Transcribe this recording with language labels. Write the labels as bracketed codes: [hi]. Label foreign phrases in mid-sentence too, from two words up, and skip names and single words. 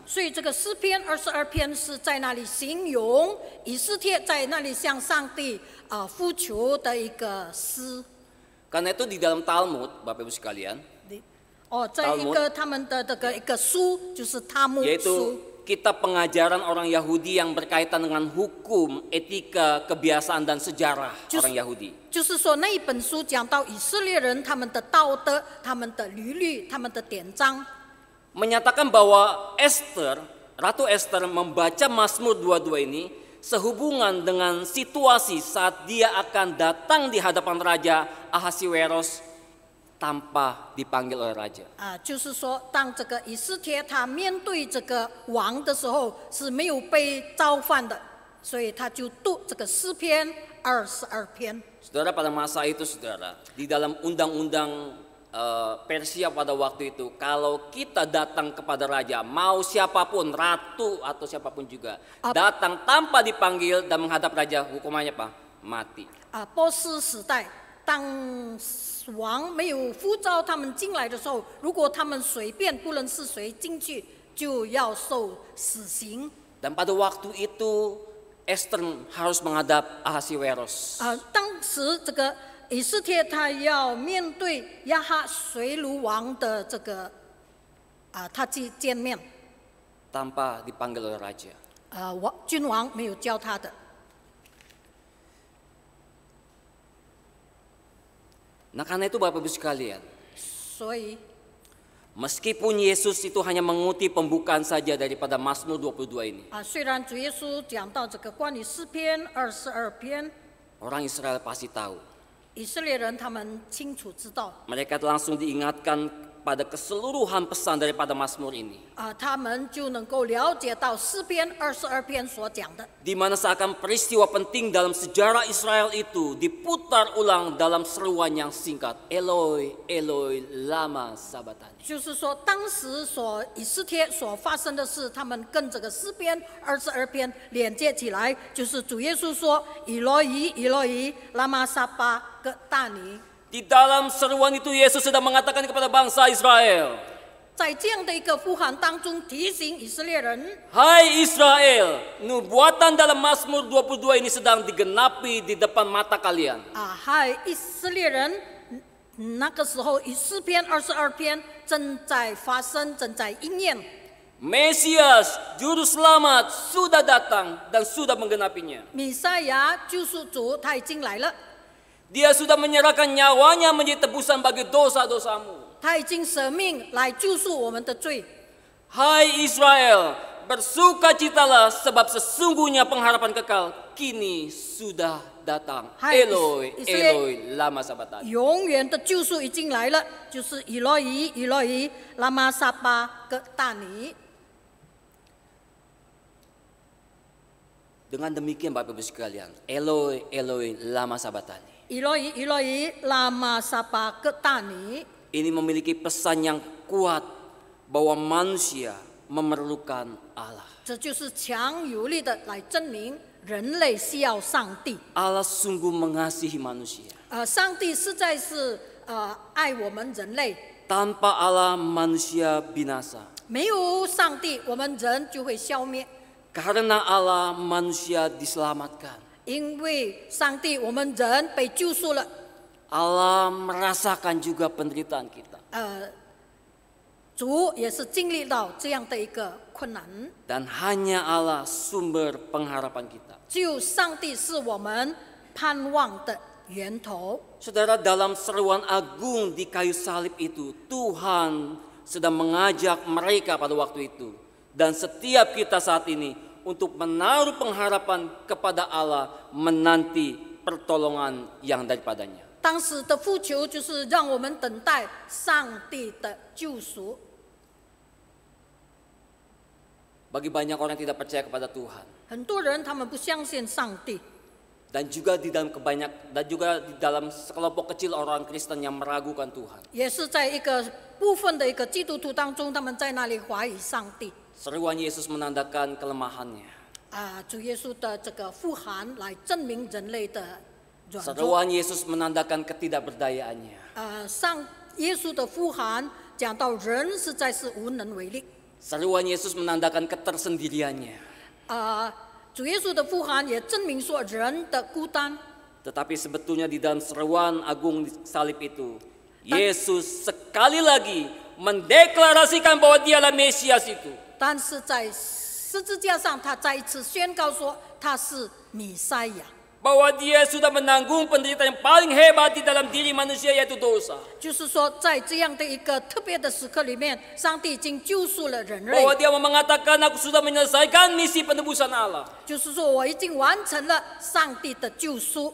[zh] 所以这个诗篇22篇是在那里形容以斯帖在那里向上帝呼求的一个诗。 [id] Karena itu di dalam Talmud, Bapak Ibu sekalian, [zh] 在一个他们的这个一个书，就是塔木书。 [id] yaitu kitab pengajaran orang Yahudi yang berkaitan dengan hukum, etika, kebiasaan dan sejarah orang Yahudi. [zh] 就是说那一本书讲到以色列人他们的道德、他们的律律、他们的典章， [id] menyatakan bahwa Esther, Ratu Esther membaca Mazmur 22 ini sehubungan dengan situasi saat dia akan datang di hadapan Raja Ahasiweros tanpa dipanggil oleh raja. [zh] 就是说当这个以斯帖他面对这个王的时候是没有被召唤的，所以他就读这个诗篇22篇。 [id] Saudara, pada masa itu saudara, di dalam undang-undang Persia pada waktu itu, kalau kita datang kepada raja, mau siapapun, ratu atau siapapun juga, datang tanpa dipanggil dan menghadap raja, hukumannya apa? Mati. [zh] 波斯时代， 当王没有呼召他们进来的时候，如果他们随便不论是谁进去，就要受死刑。 [id] Dan pada waktu itu Esther harus menghadap Ahasiweros. [zh] 当时这个以斯帖他要面对亚哈随鲁王的这个他去见面， [id] tanpa dipanggil oleh raja. [zh] 君王没有叫他的。 [id] Nah karena itu Bapak Ibu sekalian, [zh] 所以 [id] meskipun Yesus itu hanya mengutip pembukaan saja daripada Mazmur 22 ini, [zh] 虽然主耶稣讲到这个关于诗篇22篇， [id] orang Israel pasti tahu. [zh] 以色列人他们清楚知道， [id] Mereka langsung diingatkan pada keseluruhan pesan daripada Mazmur ini. [zh] 他们就能够了解到诗篇22篇所讲的， [id] Di mana seakan peristiwa penting dalam sejarah Israel itu diputar ulang dalam seruan yang singkat. [arc] Eloi, Eloi, lama sabachthani. [zh] 就是说当时以斯帖所发生的事，他们跟这个诗篇22篇连接起来，就是主耶稣说：“以罗伊，以罗伊，拉玛撒巴各大尼。” [id] Di dalam seruan itu Yesus sedang mengatakan kepada bangsa Israel, [zh] 在这样的一个呼喊当中，提醒以色列人： [id] Hai Israel, nubuatan dalam Mazmur 22 ini sedang digenapi di depan mata kalian. [zh] 嗨，以色列人，那个时候以诗篇22篇正在发生，正在应验。 [id] Mesias, Juru Selamat sudah datang dan sudah menggenapinya. [zh] 弥赛亚救赎主他已经来了， [id] Dia sudah menyerahkan nyawanya menjadi tebusan bagi dosa-dosamu. [zh] 他已经舍命来救赎我们的罪。 [id] Hai Israel, bersukacitalah sebab sesungguhnya pengharapan kekal kini sudah datang. Hai Eloi, Israel. [arc] Eloi, lama sabachthani. [zh] 永远的救赎已经来了，就是以罗伊，以罗伊，拉玛撒巴各大尼。 [id] Dengan demikian Bapak Ibu sekalian, [arc] Eloi, Eloi, lama sabachthani. [zh] 以罗伊，以罗伊，拉玛撒巴各大尼。 [id] Ini memiliki pesan yang kuat bahwa manusia memerlukan Allah. [zh] 这就是强有力的来证明人类需要上帝。 [id] Allah sungguh mengasihi manusia. [zh] 上帝实在是爱我们人类， [id] Tanpa Allah manusia binasa. [zh] 没有上帝，我们人就会消灭。 [id] Karena Allah manusia diselamatkan. [zh] 因为上帝，我们人被救赎了。 [id] Allah merasakan juga penderitaan kita. [zh] 主也是经历到这样的一个困难。 [id] Dan hanya Allah sumber pengharapan kita. [zh] 只有上帝是我们盼望的源头。 [id] Saudara, dalam seruan agung di kayu salib itu, Tuhan sedang mengajak mereka pada waktu itu. Dan setiap kita saat ini untuk menaruh pengharapan kepada Allah menanti pertolongan yang daripadanya. [zh] 当时的呼求就是让我们等待上帝的救赎。 [id] Bagi banyak orang yang tidak percaya kepada Tuhan. [zh] 很多人他们不相信上帝， [id] Dan juga di dalam sekelompok kecil orang Kristen yang meragukan Tuhan. [zh] 也是在一个部分的一个基督徒当中，他们在那里怀疑上帝。 [id] Seruan Yesus menandakan kelemahannya. [zh] 主耶稣的这个呼喊来证明人类的软弱。 [id] Seruan Yesus menandakan ketidakberdayaannya. [zh] 耶稣的呼喊讲到人实在是无能为力。 [id] Seruan Yesus menandakan ketersendiriannya. [zh] 主耶稣的呼喊也证明说人的孤单。 [id] Tetapi sebetulnya di dalam seruan agung salib itu, Yesus sekali lagi mendeklarasikan bahwa dialah Mesias itu. [zh] 但是在十字架上，他再一次宣告说他是弥赛亚， [id] Bahwa dia sudah menanggung penderitaan yang paling hebat di dalam diri manusia, yaitu dosa. [zh] 就是说在这样的一个特别的时刻里面，上帝已经救赎了人类， [id] Bahwa dia mengatakan, aku sudah menyelesaikan misi penebusan Allah. [zh] 就是说我已经完成了上帝的救赎。